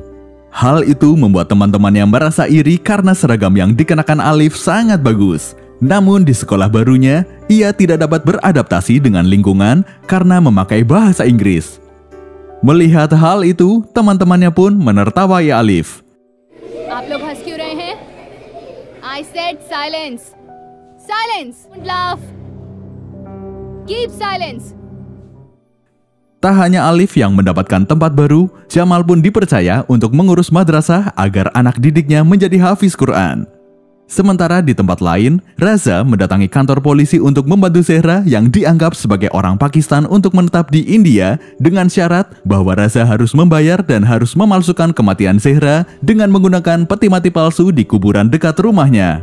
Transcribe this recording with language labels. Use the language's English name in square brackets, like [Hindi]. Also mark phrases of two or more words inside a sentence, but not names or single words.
[Indonesian] Hal itu membuat teman-temannya merasa iri karena seragam yang dikenakan Alif sangat bagus. Namun di sekolah barunya, ia tidak dapat beradaptasi dengan lingkungan karena memakai bahasa Inggris. Melihat hal itu, teman-temannya pun menertawai Alif. [Hindi] आप लोग हंस क्यों रहे हैं? [English] I said silence. Silence. Don't laugh. Keep silence. [Indonesian] Tak hanya Alif yang mendapatkan tempat baru, Jamal pun dipercaya untuk mengurus madrasah agar anak didiknya menjadi hafiz Quran. Sementara di tempat lain, Raza mendatangi kantor polisi untuk membantu Zehra yang dianggap sebagai orang Pakistan untuk menetap di India dengan syarat bahwa Raza harus membayar dan harus memalsukan kematian Zehra dengan menggunakan peti mati palsu di kuburan dekat rumahnya.